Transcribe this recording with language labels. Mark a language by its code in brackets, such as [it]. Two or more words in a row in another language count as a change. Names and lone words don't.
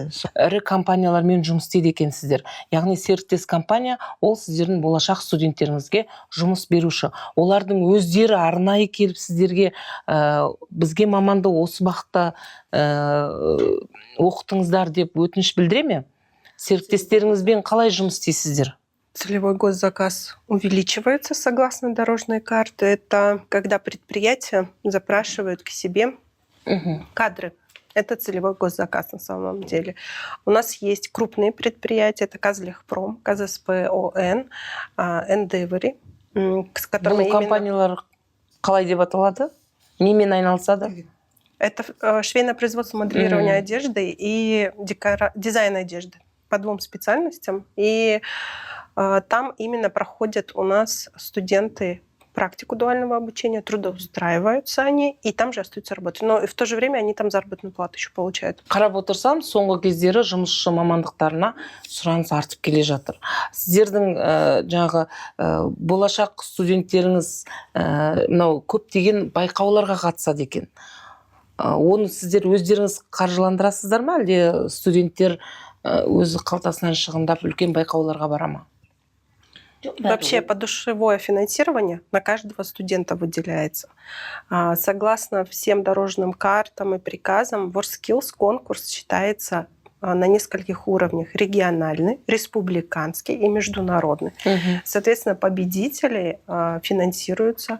[kk] Ірі компаниялармен жұмыс істейді екенсіздер. Яғни серіктес компания ол сіздердің болашақ студенттеріңізге жұмыс беруші. Олардың өздері арнайы келіп сіздерге бізге маманды осы бағытта оқытыңыздар деп өтініш білдіре ме? Серіктестеріңізбен қалай жұмыс істейсіздер? [ru] Целевой госзаказ увеличивается согласно дорожной карты. Это когда предприятия запрашивают к себе кадры. Это целевой госзаказ на самом деле. У нас есть крупные предприятия, это Казлехпром, КЗСП-ОН, Endeavory, с которыми [kk] Бұл компаниялар қалай деп аталады? Немен айналысады? [ru] Это швейное производство, моделирование одежды и дизайн одежды по 2 специальностям. И там именно проходят у нас студенты практику дуального обучения, трудоустраиваются они, и там же остаются работать. Но в то же время они там заработную плату еще получают. [kk] Қарап отырсам, соңғы кездері жұмысшы мамандықтарына сұраныс артып келе жатыр. Сіздердің жаңағы болашақ студенттеріңіз мынау көптеген байқауларға қатысады екен. Оны сіздер өздеріңіз қаржыландырасыздар ма, әлде студенттер өзі қалтасынан шығындап үлкен байқауларға бара ма? [ru] Вообще подушевое финансирование на каждого студента выделяется. Согласно всем дорожным картам и приказам, WorldSkills конкурс считается на нескольких уровнях: региональный, республиканский и международный. Соответственно, победители финансируются.